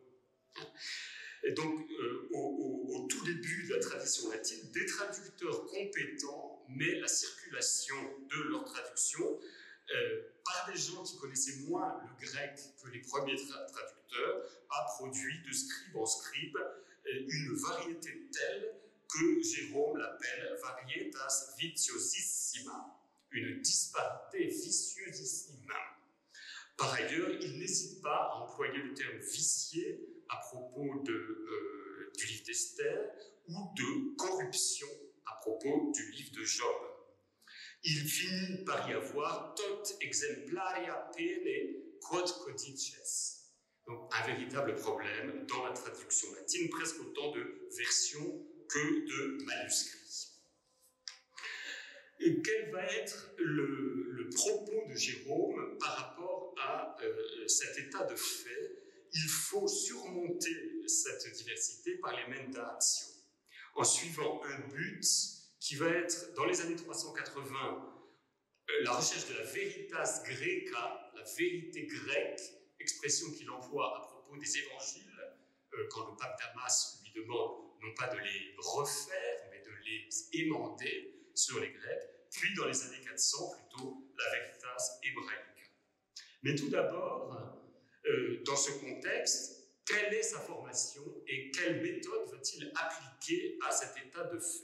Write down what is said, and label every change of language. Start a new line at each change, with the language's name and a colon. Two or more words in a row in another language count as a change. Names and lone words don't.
French: Et donc, au tout début de la tradition latine, des traducteurs compétents, mais la circulation de leur traduction par des gens qui connaissaient moins le grec que les premiers traducteurs, a produit de scribe en scribe une variété telle que Jérôme l'appelle
Latin: varietas vitiosissima,
French: une disparité vicieusissime. Par ailleurs, il n'hésite pas à employer le terme vicié à propos du livre d'Esther ou de corruption à propos du livre de Job. Il finit par y avoir
Latin: tot exemplaria pene quod codices.
French: Donc un véritable problème dans la traduction latine, presque autant de versions que de manuscrits. Et quel va être le propos de Jérôme par rapport à cet état de fait? Il faut surmonter cette diversité par les mendatio, en suivant un but qui va être, dans les années 380, la recherche de la
Latin: veritas greca,
French: la vérité grecque, expression qu'il emploie à propos des évangiles, quand le pape Damas lui demande non pas de les refaire, mais de les émander sur les Grecs, puis dans les années 400, plutôt, la
Latin: veritas hébraïca.
French: Mais tout d'abord, dans ce contexte, quelle est sa formation et quelle méthode va-t-il appliquer à cet état de fait?